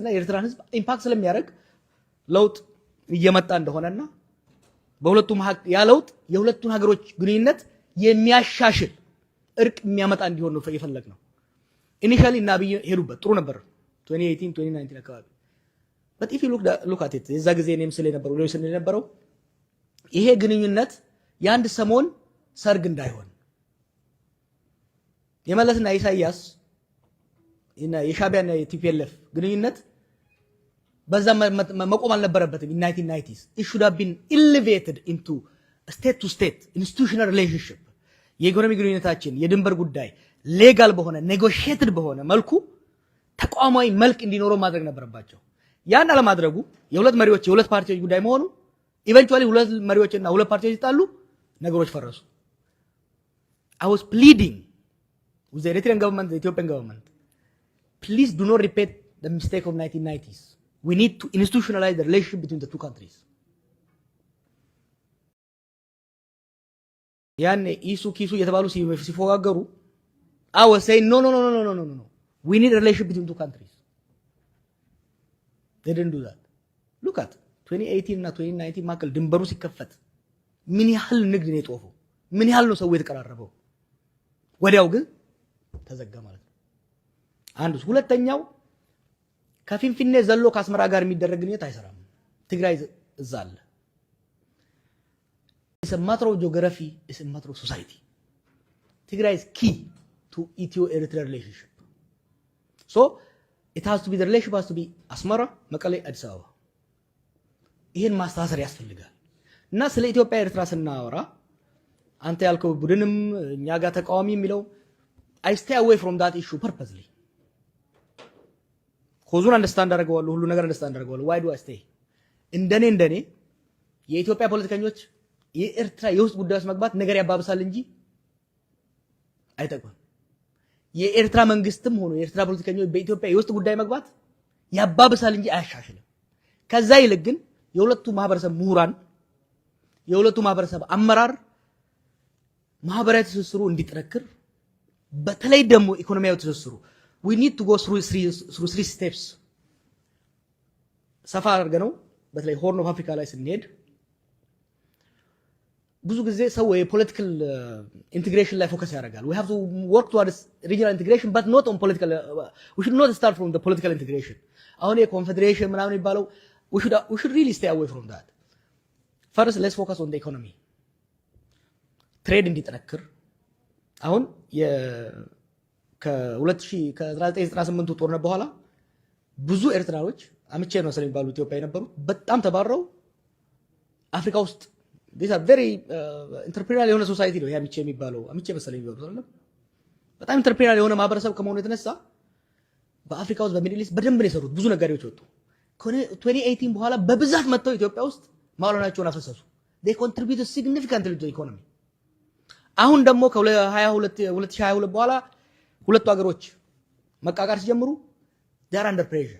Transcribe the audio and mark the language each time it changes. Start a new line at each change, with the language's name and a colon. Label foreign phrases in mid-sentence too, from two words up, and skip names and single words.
Amharic: የኤርትራን ህዝብ ኢምፓክት ስለሚያደርግ ለውጥ እየመጣ እንደሆነና በሁለቱም ያ ለውጥ የሁለቱን ሀገሮች ግንኙነት የሚያሻሽል እርቅ የሚያመጣ እንዲሆን ነው የፈለግነው። ኢኒሺያሊ እና አብይ ሄዱበት ጥሩ ነበር 2018 2019 አካባቢ
English: but if you look at it
Amharic: የዛ ጊዜ እኔም ስለ ነበረው ሌሎች ስለ ነበረው ይሄ ግንኙነት የአንድ ሰሞን ሰርግ እንዳይሆን የመለስና ኢሳያስ እና የሻቢያና የቲፒኤልኤፍ ግንኙነት በዛ መቆም አልነበረበትም።
English: in 1990s it should have been elevated into a state to state institutional relationship
Amharic: የኢኮኖሚ ግንኙነታችን የድንበር ጉዳይ ሌጋል በሆነ ኔጎሺየትድ በሆነ መልኩ ተቋማዊ መልክ እንዲኖረው ማድረግ ነበረባቸው። ያን አለማድረጉ የሁለት መሪዎች የሁለት ፓርቲዎች ጉዳይ መሆኑ ኢቨንቹአሊ ሁለት መሪዎችና ሁለት ፓርቲዎች ይጣሉ ነገሮች ፈረሱ።
English: I was pleading with the Eritrean government, the Ethiopian government, please do not repeat the mistake of 1990s. We need to institutionalize the relationship between the two countries.
Amharic: ያን ኢሱ ኪሱ የተባሉ ሲፎጋገሩ
English: I was saying no. We need a relationship between two countries. They didn't do that. Look at 2018
Amharic: እና 2019 መካከል ድንበሩ ሲከፈት ምን ያህል ንግድ ነው የጦፈው? ምን ያህል ነው ሰው የተቀራረበው? ወዲያው ግን ተዘጋ ማለት ነው። አንዱ ሁለተኛው ከፊንፊኔ ዘሎ ከአስመራ ጋር የሚደረግ ግንኙነት አይሰራም። ትግራይ እዛ አለ።
English: It's a matter of geography, it's a matter of society. Tigray is key to Ethio-Eritrea relationship. So it has to be, the relationship has to be Asmara, Mekelle, Addis Ababa.
Amharic: ይሄን ማስተሳሰር ያስፈልጋል። እና ስለ ኢትዮጵያ ኤርትራ ስናወራ አንተ ያልከው ቡድንም እኛ ጋር ተቃዋሚ የሚለው
English: I stay away from that issue purposely.
Amharic: ኮዙን አንደርስታንድ አደርገዋለሁ፣ ሁሉ ነገር አንደርስታንድ አደርገዋለሁ።
English: why do I stay?
Amharic: እንደኔ የኢትዮጵያ ፖለቲከኞች የኤርትራ የውስጥ ጉዳዮች መግባት ነገር ያባብሳል እንጂ አይጠቅምም። የኤርትራ መንግስትም ሆኖ የኤርትራ ፖለቲከኞች በኢትዮጵያ የውስጥ ጉዳይ መግባት ያባብሳል እንጂ አያሻሽልም። ከዛ ይልቅ ግን የሁለቱ ማህበረሰብ ምሁራን የሁለቱ ማህበረሰብ አመራር ማህበራዊ ትስስሩ እንዲጠነክር በተለይ ደግሞ ኢኮኖሚያዊ ትስስሩ
English: we need to go through three steps
Amharic: ሰፋ አድርገነው በተለይ ሆርን ኦፍ አፍሪካ ላይ ስንሄድ ብዙ ጊዜ ሰው
English: political integration
Amharic: ላይ ፎከስ ያደርጋል።
English: we have to work towards regional integration but not on political we should not start from the political integration.
Amharic: አሁን የኮንፌዴሬሽን ምናምን የሚባለው
English: we should really stay away from that. First let's focus on the economy.
Amharic: ትሬድ እንዲጠነክር አሁን ከ1998 ጦርነት በኋላ ብዙ ኤርትራኖች አምቼ ነው ስለሚባሉ ኢትዮጵያ የነበሩት በጣም ተባረው አፍሪካ ውስጥ
English: these are very entrepreneurial
Amharic: የሆነ ሶሳይቲ ነው ያምቼ የሚባለው አምቼ መሰለኝ የሚባለው አይደል? በጣም entrepreneurial የሆነ ማህበረሰብ ከመሆኑ የተነሳ በአፍሪካ ውስጥ በሚድል ኢስት በደንብ ነው የሰሩት። ብዙ ነጋዴዎች ወጡ። 2018 በኋላ በብዛት መጥተው ኢትዮጵያ ውስጥ ማለናቸውን አፈሰሱ።
English: they contribute significantly to the economy.
Amharic: አሁን ደግሞ ከ2022 በኋላ ሁለቱ ሀገሮች መቃቃር ሲጀምሩ
English: they are under pressure.